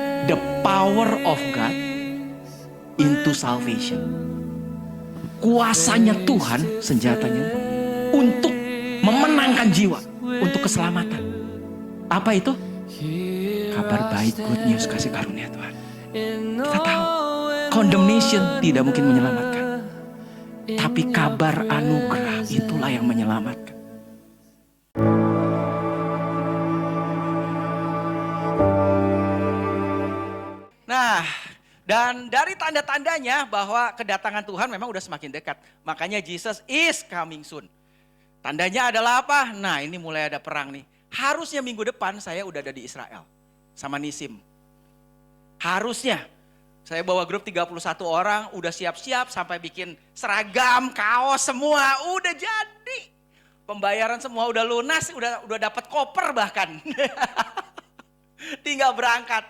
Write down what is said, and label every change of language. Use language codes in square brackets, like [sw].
[en] The power of God into salvation. [id] Kuasanya Tuhan, senjatanya untuk memenangkan jiwa, untuk keselamatan. Apa itu? Kabar baik, good news, kasih karunia Tuhan. Kita tahu, condemnation tidak mungkin menyelamatkan. Tapi kabar anugerah itulah yang menyelamatkan. Nah, dan dari tanda-tandanya bahwa kedatangan Tuhan memang udah semakin dekat. Makanya [en] Jesus is coming soon. [id] Tandanya adalah apa? Nah, ini mulai ada perang nih. Harusnya minggu depan saya udah ada di Israel sama Nisim. Harusnya. Saya bawa grup 31 orang, udah siap-siap sampai bikin seragam, kaos semua, udah jadi. Pembayaran semua udah lunas, udah dapat koper bahkan. Tinggal berangkat.